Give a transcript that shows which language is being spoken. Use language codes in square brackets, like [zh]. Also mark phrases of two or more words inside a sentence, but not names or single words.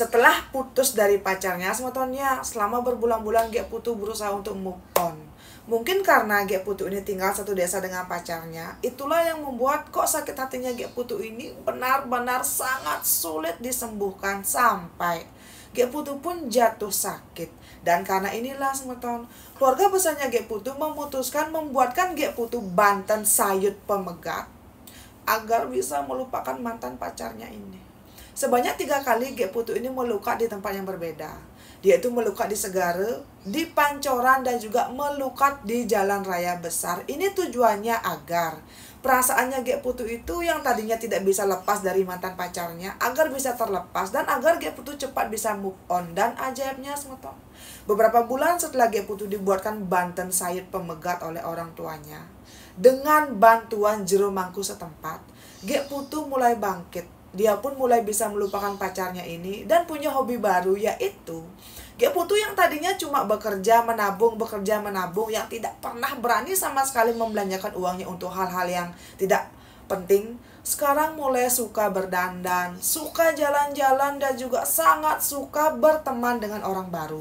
[id] Setelah putus dari pacarnya semetonnya, selama berbulan-bulan Gek Putu berusaha untuk [en] move on. [id] Mungkin karena Gek Putu ini tinggal satu desa dengan pacarnya, itulah yang membuat kok sakit hatinya Gek Putu ini benar-benar sangat sulit disembuhkan sampai Gek Putu pun jatuh sakit. Dan karena inilah semeton, keluarga besarnya Gek Putu memutuskan membuatkan Gek Putu Banten sayut pemegat agar bisa melupakan mantan pacarnya ini. Sebanyak 3 kali Gek Putu ini melukat di tempat yang berbeda. Dia itu melukat di Segara, di Pancoran, dan juga melukat di jalan raya besar. Ini tujuannya agar perasaannya Gek Putu itu yang tadinya tidak bisa lepas dari mantan pacarnya, agar bisa terlepas dan agar Gek Putu cepat bisa [en] move on. [id] Dan ajaibnya semeton, beberapa bulan setelah Gek Putu dibuatkan Banten sayut pemegat oleh orang tuanya, dengan bantuan jero mangku setempat, Gek Putu mulai bangkit dia pun mulai bisa melupakan pacarnya ini dan punya hobi baru, yaitu Gek Putu yang tadinya cuma bekerja menabung, yang tidak pernah berani sama sekali membelanjakan uangnya untuk hal-hal yang tidak penting, sekarang mulai suka berdandan, suka jalan-jalan, dan juga sangat suka berteman dengan orang baru.